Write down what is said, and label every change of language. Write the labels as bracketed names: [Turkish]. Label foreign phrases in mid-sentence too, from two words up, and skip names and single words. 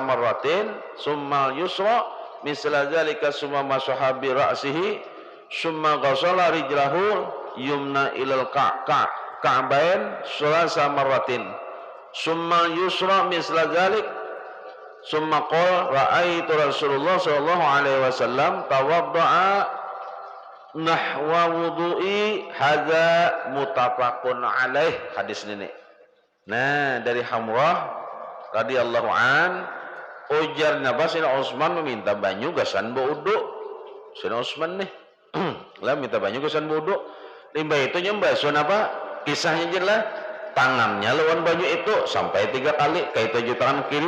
[Arabic] مرات ثم اليسرى مثل ذلك ثم مسح برأسه ثم غسل رجله اليمنى إلى الكعبين ثلاث مرات ثم اليسرى مثل ذلك ثم قال رأيت رسول الله صلى الله عليه وسلم توضأ نحو وضوئي هذا متفق عليه. [Banjar] Hadis ini nah dari Hamrah [Arabic] رضي الله عن [Banjar] ujar Sayyidina Utsman meminta banyu gasan wudu. Sayyidina Utsman nih lah minta banyu gasan wudu. Limbah itu nyembasuh apa kisahnya jelas tangannya lawan banyu itu sampai 3 kali kayak itu tangan kiri.